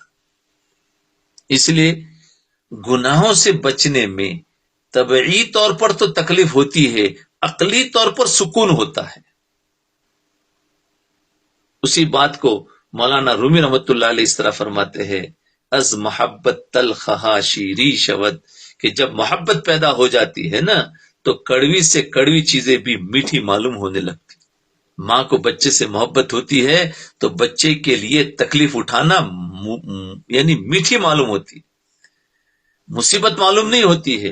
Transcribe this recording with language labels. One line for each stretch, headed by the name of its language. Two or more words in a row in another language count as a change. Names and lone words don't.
Urdu: اس لیے گناہوں سے بچنے میں طبعی طور پر تو تکلیف ہوتی ہے، عقلی طور پر سکون ہوتا ہے. اسی بات کو مولانا رومی رحمۃ اللہ علیہ اس طرح فرماتے ہیں،
Persian: از محبت تلخہا شیری شود،
Urdu: کہ جب محبت پیدا ہو جاتی ہے نا تو کڑوی سے کڑوی چیزیں بھی میٹھی معلوم ہونے لگتی. ماں کو بچے سے محبت ہوتی ہے تو بچے کے لیے تکلیف اٹھانا یعنی میٹھی معلوم ہوتی، مصیبت معلوم نہیں ہوتی ہے.